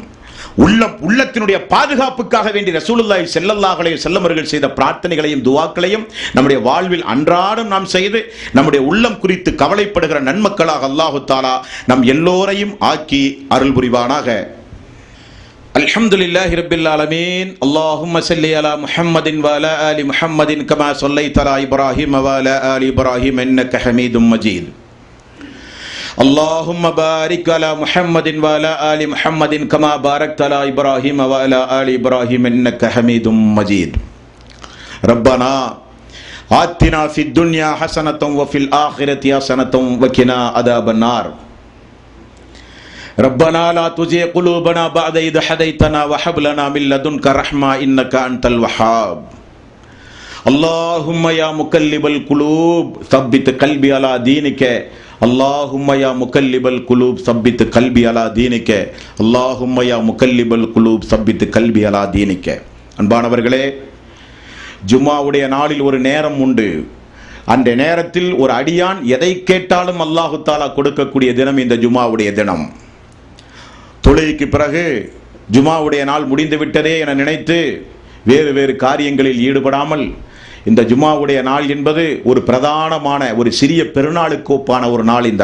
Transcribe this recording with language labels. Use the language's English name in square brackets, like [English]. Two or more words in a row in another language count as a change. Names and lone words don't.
[Tamil] உள்ளத்தினுடைய பாதுகாப்புக்காக வேண்டி ரசூலுல்லாஹி [Arabic] صلى الله عليه وسلم [Tamil] அவர்கள் செய்த பிரார்த்தனைகளையும் துஆக்களையும் நம்முடைய வாழ்வில் அன்றாடம் நாம் செய்து நம்முடைய உள்ளம் குறித்து கவலைப்படுகிற நன்மக்களாக அல்லாஹ் தஆலா நம் எல்லோரையும் ஆக்கி அருள் புரிவானாக. [Arabic] الحمد لله رب العالمين. اللهم صل على محمد وعلى آل محمد كما صليت على إبراهيم وعلى آل إبراهيم إنك حميد مجيد. اللهم بارك على محمد وعلى آل محمد كما باركت على إبراهيم وعلى آل إبراهيم إنك حميد مجيد. ربنا آتنا في الدنيا حسنة وفي الآخرة حسنة وقنا عذاب النار. ربنا لا تزغ قلوبنا بعد إذ هديتنا وهب لنا من لدنك رحمة إنك أنت الوهاب. اللهم يا مقلب القلوب ثبت قلبي على دينك. اللهم يا مقلب القلوب ثبت قلبي على دينك. اللهم يا مقلب القلوب ثبت قلبي على دينك. [Tamil] அன்பானவர்களே, ஜும்மாவுடைய நாளில் ஒரு நேரம் உண்டு. அந்த நேரத்தில் ஒரு அடியான் எதை கேட்டாலும் அல்லாஹ் தஆலா கொடுக்கக்கூடிய தினம் இந்த ஜும்மாவுடைய தினம். தொழுகைக்கு பிறகு ஜும்மாவுடைய நாள் முடிந்து விட்டதே என நினைத்து வேறு வேறு காரியங்களில் ஈடுபடாமல், இந்த ஜும்மாவுடைய நாள் என்பது ஒரு பிரதானமான ஒரு சிறிய பெருநாளுக்கு ஒப்பான ஒரு நாள்.